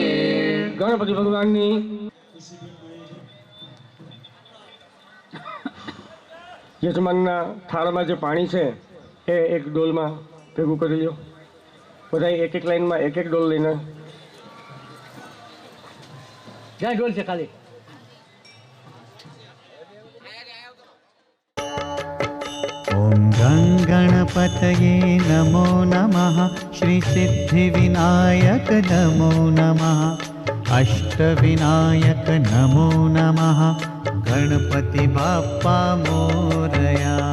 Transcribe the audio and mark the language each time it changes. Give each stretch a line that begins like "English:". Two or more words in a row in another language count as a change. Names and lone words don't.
Gujarati: ગણપતિ ભગવાનની યજમાનના થાળમાં જે પાણી છે એ એક ડોલમાં ભેગું કરી લો. બધા એક એક લાઈનમાં એક એક ડોલ લઈને. જ્યાં ડોલ છે ખાલી.
Sanskrit: ॐ गणपतये नमो नमः श्रीसिद्धिविनायक नमो नमः अष्टविनायक नमो नमः
Marathi: गणपति बाप्पा मोरया.